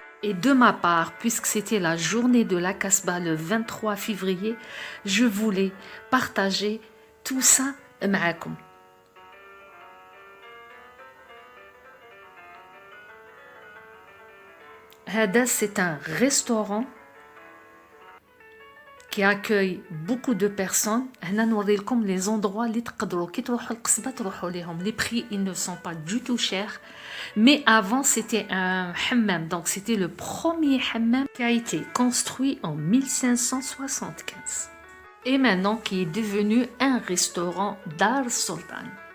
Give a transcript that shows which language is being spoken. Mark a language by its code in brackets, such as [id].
[fr] Et de ma part, puisque c'était la journée de la Casbah le 23 février, je voulais partager tout ça معاكم. هذا c'est un restaurant qui accueille beaucoup de personnes. [ar] هنا نوري لكم [fr] les endroits [ar] اللي تقدروا كي تروحوا القصبة تروحوا ليهم. [fr] Les prix ils ne sont pas du tout chers. Mais avant c'était un hammam, donc c'était le premier hammam qui a été construit en 1575. Et maintenant qui est devenu un restaurant Dar Sultan.